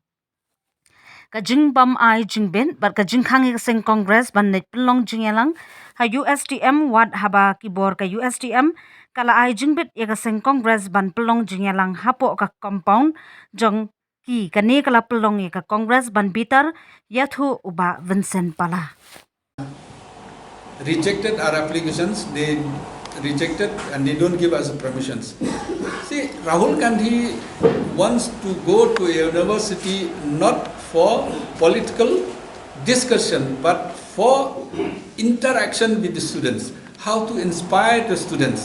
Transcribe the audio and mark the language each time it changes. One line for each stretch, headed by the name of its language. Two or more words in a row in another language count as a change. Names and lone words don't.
Khasi: Ka jingbam ay jingbit bat ka jingkhang ya ka sing Congress ban net pelong jingialang ha USTM wat haba kibor ka USTM kala ay jingbit ya ka sing Congress ban pelong jingialang hapo ka compound jong ki kani kala pelong ya ka Congress ban bitar yathu uba Vincent Pala.
English: Rejected our applications, they rejected and they don't give us permissions. See, Rahul Gandhi wants to go to a university not for political discussion but for interaction with the students, how to inspire the students.